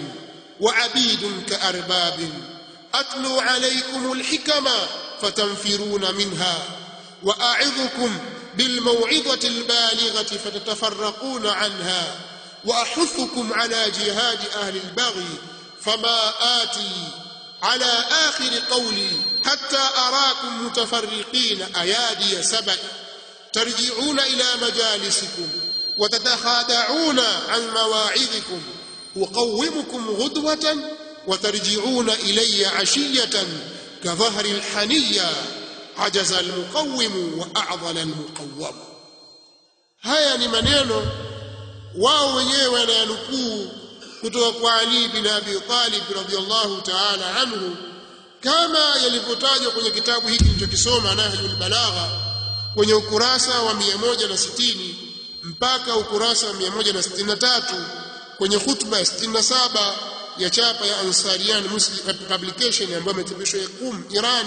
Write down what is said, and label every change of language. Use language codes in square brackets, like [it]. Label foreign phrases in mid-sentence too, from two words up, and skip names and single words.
[ar] وعبيد كأرباب أتلو عليكم الحكم فتنفرون منها وأعظكم بالموعظة البالغة فتتفرقون عنها وأحثكم على جهاد أهل البغي فما آتي على آخر قولي حتى أراكم متفرقين أيادي سبع ترجعون إلى مجالسكم وتتخادعون عن مواعظكم أقومكم غدوة وترجعون إلي عشية كظهر الحنية عجز المقوم وأعضل المقوم. [sw] haya ni maneno wao wenyewe wananukuu kutoka kwa Ali bin Abi Talib [ar] رضي الله تعالى عنه, [sw] kama yalivyotajwa kwenye kitabu hiki nilichokisoma Nahjul Balagha kwenye ukurasa wa 160 mpaka ukurasa wa 163 kwenye khutba ya 67 ya chapa ya Ansarian Muslim Publication ambayo imetibishwa Qum Irani.